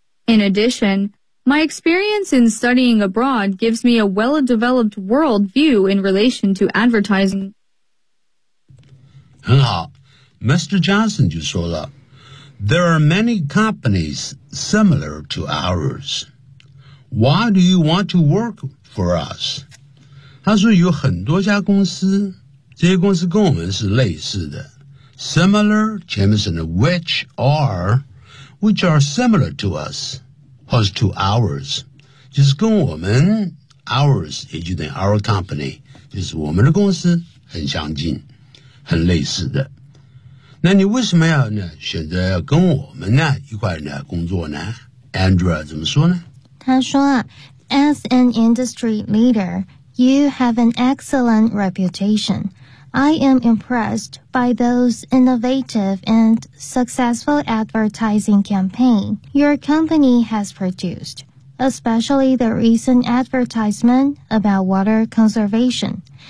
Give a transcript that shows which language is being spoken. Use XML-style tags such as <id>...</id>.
<en>In addition, my experience in studying abroad gives me a well-developed world view in relation to advertising.</en> <zh>很好 ，Mr.</zh> <en>Johnson</en> <zh>就说了</zh> <en>，There are many companies similar to ours. Why do you want to work for us?</en> <zh>他说有很多家公司，这些公司跟我们是类似的。 Similar, 前面是</zh> <en>which are similar to us,</en> <zh>或是</zh> <en>to ours,</en> <zh>就是跟我们 ours, 也就等于 our company, 就是我们的公司很相近，很类似的。那你为什么要呢选择要跟我们呢一块呢工作呢 ?Andrea 怎么说呢他说啊</zh> <en>,As an industry leader, you have an excellent reputation. I am impressed by those innovative and successful advertising campaign your company has produced, especially the recent advertisement about water conservation.</en>